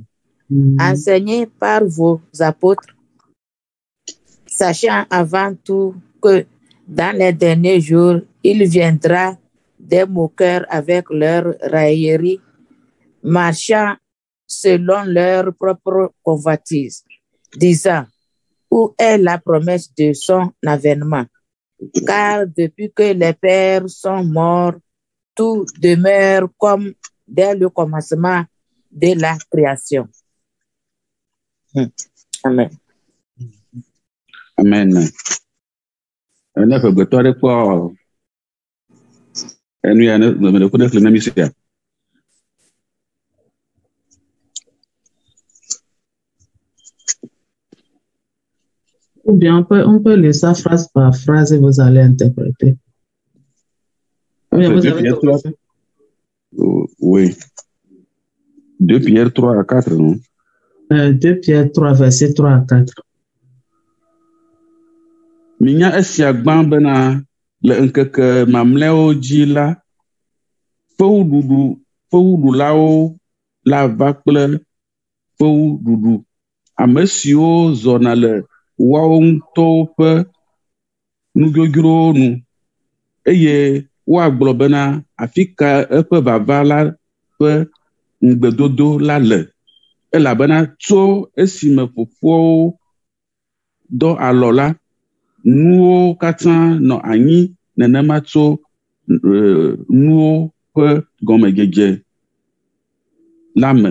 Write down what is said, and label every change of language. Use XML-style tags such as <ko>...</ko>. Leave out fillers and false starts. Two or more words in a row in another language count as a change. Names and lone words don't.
<fr>Enseignez par vos apôtres, sachant avant tout que dans les derniers jours, il viendra des moqueurs avec leur raillerie, marchant selon leur propre convoitise, disant, où est la promesse de son avènement? Car depuis que les pères sont morts, tout demeure comme dès le commencement de la création. Amen. Amen.</fr> <ee>Ne ƒe gbetɔ aɖe kpɔ enu ya ne ko ɖe xlẽ na mi sia.</ee> <fr>Ou bien on peut lire ça phrase par phrase et vous allez interpréter. Oui. 2 Pierre 3 à 4, non? 2 Pierre 3, verset 3 à 4.</fr> <ee>Minya esia gbã bena le ŋkeke mamlɛawo dzi la, fewuɖulawo la va kple fewuɖuɖu, ame siwo zɔna le woawo ŋutɔwo ƒe nudzodzrowo nu, eye woagblɔ bena afi ka eƒe vava la ƒe ŋugbedodo la le, elabena tso esime fofoawo dɔ alɔ la, nuwo katã nɔ anyi nenema tso nuwo ƒe gɔmedzedze la me.</ee>